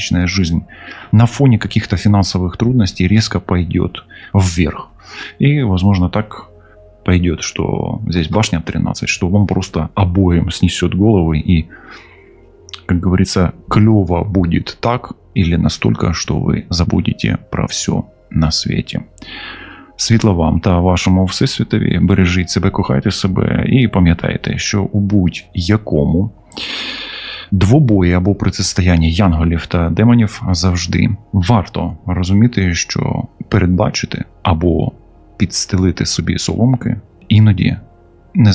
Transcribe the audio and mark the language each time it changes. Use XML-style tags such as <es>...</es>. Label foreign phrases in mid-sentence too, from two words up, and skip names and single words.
<ru>Ваша личная жизнь на фоне каких-то финансовых трудностей резко пойдет вверх. И, возможно, так пойдет, что здесь башня 13, что вам просто обоим снесет головы и, как говорится, клево будет так или настолько, что вы забудете про все</ru> <uk>на світі. Світла вам та вашому всесвітові, бережіть себе, кохайте себе і пам'ятайте, що у будь-якому двобої або протистоянні янголів та демонів завжди варто розуміти, що передбачити або підстелити собі соломки іноді не завадить.</uk>